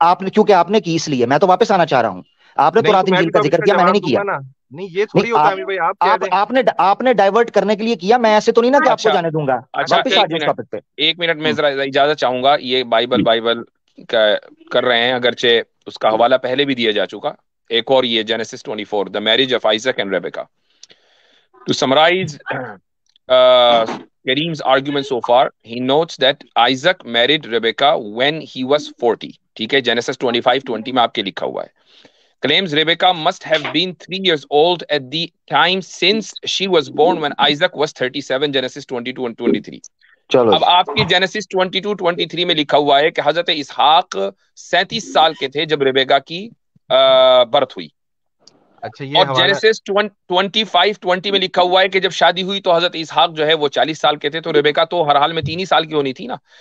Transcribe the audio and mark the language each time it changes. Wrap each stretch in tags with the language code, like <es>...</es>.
<ur>کیونکہ آپ نے کی اس لیے میں تو واپس آنا چاہ رہا ہوں. آپ نے تورات انجیل کا ذکر کیا، میں نے نہیں کیا. نہیں یہ تھوڑی ہوتا ہے بھائی، آپ نے ڈائیورٹ کرنے کے لیے کیا، میں ایسے تو نہیں نا کہ آپ کو جانے دوں گا. واپس آ جائیں ٹاپک پہ. 1 منٹ میں ذرا اجازت چاہوں گا. یہ بائبل کر رہے ہیں، اگرچہ اس کا حوالہ پہلے بھی دیا جا چکا. ایک اور یہ</ur> <en>Genesis 24 the marriage of Isaac and Rebecca. To summarize Kareem's argument so far, he notes that Isaac married Rebecca when he was 40.</en> <ur>ٹھیک ہے، جینیسس 25:20 میں آپ کے لکھا ہوا ہے.</ur> <en>Claims Rebecca must have been 3 years old at the time since she was born when Isaac was 37, Genesis 22 and 23.</en> <ur>اب آپ کی جینیسس 22-23 میں لکھا ہوا ہے کہ حضرت اسحاق 37 سال کے تھے جب ریبیکا کی برتھ ہوئی. اور جینیسس 25:20 میں لکھا ہوا ہے کہ جب شادی ہوئی تو حضرت اسحاق جو ہے وہ 40 سال کے تھے، تو ریبیکا تو ہر حال میں 3 ہی سال کی ہونی تھی نا.</ur>